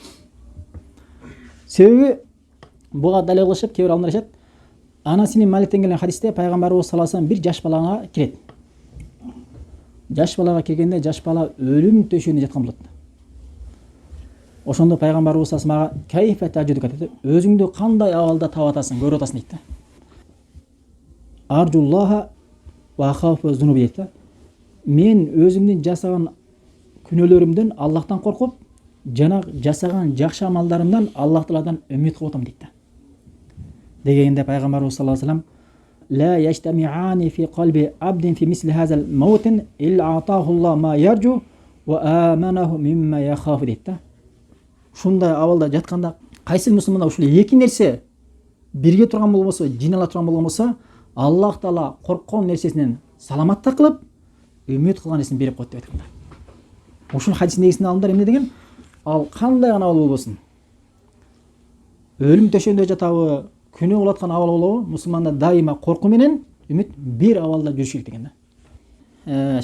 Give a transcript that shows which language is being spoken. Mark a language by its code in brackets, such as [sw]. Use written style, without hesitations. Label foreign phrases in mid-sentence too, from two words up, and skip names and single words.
[ky] Себеби буга далил кылышып, кээ бир адамдар айтат, Анас ибн Маликтен келген хадисте пайгамбарыбыз [ar] صلى الله عليه وسلم [ky] бир жаш балага кирет. Жаш балага киргенде жаш бала өлүм төшүгүндө жаткан болот. Ошондо пайгамбарыбыз [ar] صلى الله عليه وسلم كيف تجدك [ky] dedi. Өзүңдү кандай абалда таап атасың, көрүп атасың дейт да. [ar] أرجو الله وأخاف ذنوبي [ky] дейт да. Мен өзүмдүн жасаган күнөөлөрүмдөн Аллахтан коркуп, жана жасаган жакшы амалдарымдан Аллах Тааладан үмүт кылып атам дейт да. Дегенде пайгамбарыбыз [ar] صلى الله عليه وسلم لا يجتمعان في قلب عبد في مثل هذا الموت إلا أعطاه الله ما يرجو وآمنه مما يخاف [ky] дейт да. Ушундай абалда жатканда кайсы мусулманда ушул эки нерсе бирге турган болбосо, жинала турган болгон болсо, Аллах Таала корккон нерсесинен саламатта кылып, үмүт кылган нерсени берип коет деп айткан да. Ушул хадистин негизинде алымдар эмне деген? Ал кандай гана абал болбосун, өлүм төшөгүндө жатабы, күнөө кылып аткан абал болобу, мусулманда дайыма коркуу менен үмүт бир абалда жүрүш керек деген да.